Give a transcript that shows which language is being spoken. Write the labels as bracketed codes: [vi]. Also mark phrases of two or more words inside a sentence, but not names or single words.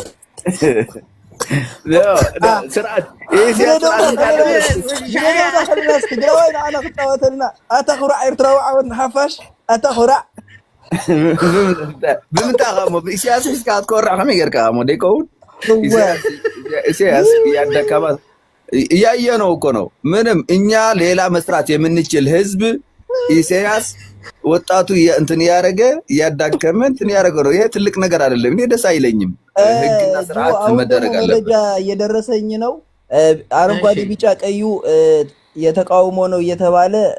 [ti] ስርዓት ትግራዋይ ንዓና ክፃወተልና ኣተኹራዕ ኤርትራዊ ዓወት ንሓፋሽ ኣተኹራዕ ብምንታይ ሞ ኢሳያስ ሒዝካ ክትኮርዕ ከመይ ጌርካ ሞ ደይከውን [am] ኢሳያስ ያደካማ እያየነው እኮ ነው። ምንም እኛ ሌላ መስራት የምንችል ህዝብ ኢሳያስ ወጣቱ እንትን ያረገ ያዳከመ እንትን ያረገ ነው። ይሄ ትልቅ ነገር አይደለም። እኔ ደስ አይለኝም። ህግና ስርዓት መደረግ አለበት። ደረጃ እየደረሰኝ ነው። አረንጓዴ ቢጫ ቀዩ የተቃውሞ ነው እየተባለ